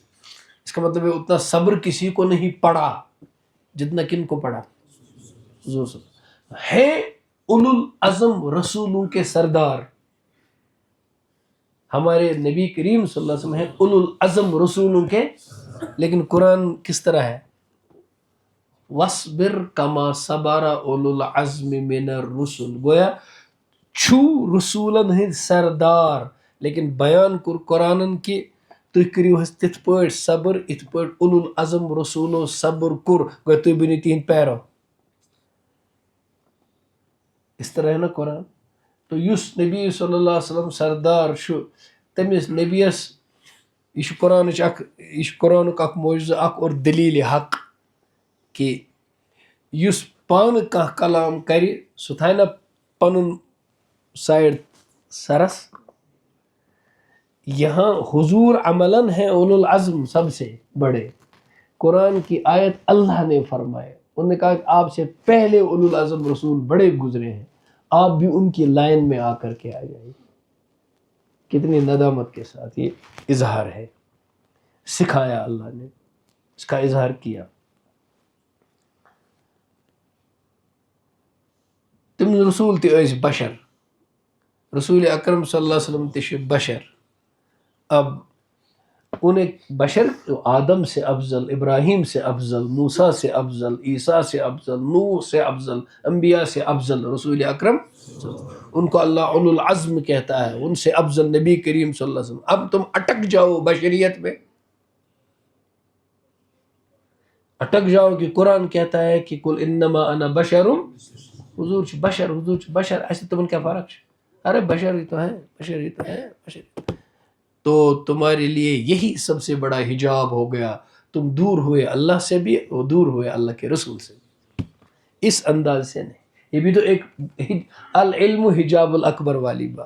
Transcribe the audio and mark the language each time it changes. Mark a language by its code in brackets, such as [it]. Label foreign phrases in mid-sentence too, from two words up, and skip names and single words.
[ur] اس کا مطلب ہے اتنا صبر کسی کو نہیں پڑا جتنا کن کو پڑا حضور [ar] صلی اللہ علیہ وسلم. [ur] ہے [ar] اولو العزم [ur] رسولوں کے سردار ہمارے نبی کریم [ar] صلی اللہ علیہ وسلم [ur] ہیں [ar] اولو العزم [ur] رسولوں کے. لیکن قرآن کس طرح ہے؟ [ar] وَاصْبِرْ كَمَا صَبَرَ اولو العزم من الرسل. [ks] گویا چھو رسولن ہند سردار, لیکن بیان کور قرآنن کہ تُہۍ کٔرِو حظ تِتھ پٲٹھۍ صبر یِتھ پٲٹھۍ [ar] اولو العزم [ks] رسولو صبر کوٚر. گویا تُہۍ بٔنِو تِہنٛدۍ پیرو. [ur] اس طرح ہے نا قرآن. [ks] تو یُس نبی [ar] صلی اللہ علیہ وسلم [ks] سردار چھُ تٔمِس نبیَس یہِ چھُ قرآنٕچ اکھ یہِ چھُ قرآنُک اکھ معجزٕ اکھ اور دلیٖلِ حق کہ یُس پانہٕ کانٛہہ کلام کرِ سُہ تھایہِ نا پنُن سایڈ سرس. [ur] یہاں حضور عملاً ہیں [ar] اولو العزم [ur] سب سے بڑے. قرآن کی آیت اللہ نے فرمائے, انہوں نے کہا کہ آپ سے پہلے [ar] اولو العزم [ur] رسول بڑے گزرے ہیں. آپ بھی ان کی لائن میں آ کر کے آ جائیے. کتنی ندامت کے ساتھ یہ اظہار ہے. سکھایا اللہ نے, اس کا اظہار کیا. [ks] تم رسول تہ ٲسۍ بشر, رسول اکرم [ar] صلی اللہ علیہ وسلم [ks] تہ چھِ بشر. [ur] اب انہیں بشر آدم سے افضل, ابراہیم سے افضل, موسیٰ سے افضل, عیسیٰ سے افضل, نوح سے افضل, انبیاء سے افضل رسول اکرم, ان کو اللہ [ar] اولو العزم [ur] کہتا ہے, ان سے افضل نبی کریم [ar] صلی اللہ علیہ وسلم. [ur] اب تم اٹک جاؤ بشریت میں, اٹک جاؤ کہ قرآن کہتا ہے کہ [ar] قل انما انا بشر, [ks] حضور چھ بشر, حضور چھ بشر, [ur] ایسے تمہیں کیا فرق ہے؟ ارے بشر ہی تو ہے, بشر ہی تو ہے, بشر ہی تو ہے. تو تمہارے لیے یہی سب سے بڑا حجاب ہو گیا. تم دور ہوئے اللہ سے بھی اور دور ہوئے اللہ کے رسول سے بھی. اس انداز سے نہیں. یہ بھی تو ایک [ar] العلم حجاب الاکبر [ur] والی بات.